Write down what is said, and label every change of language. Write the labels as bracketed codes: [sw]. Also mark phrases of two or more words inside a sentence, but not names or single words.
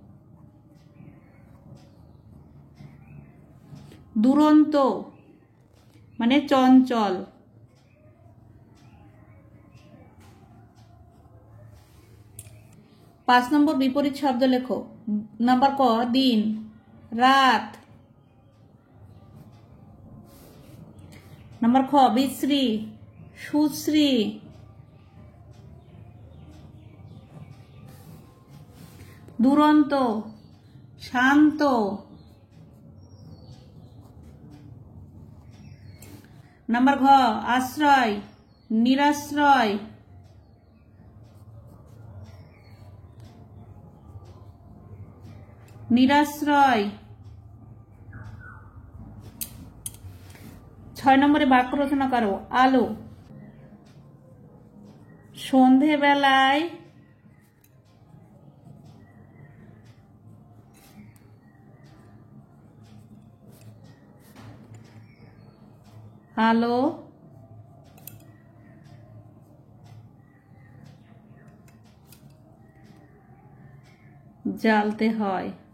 [bn] দুরন্ত মানে চঞ্চল। 5 নম্বর বিপরীত শব্দ লেখো। নম্বর ক, দিন রাত। নম্বর খ, বিশ্রী সুশ্রী। দুরন্ত শান্ত। নম্বর ঘ, আশ্রয় নিরাশ্রয়। নিরাশ্রয়। 6 নম্বরে বাক্য রচনা করো। আলো সন্ধে বেলায় আলো জ্বালতে হয়।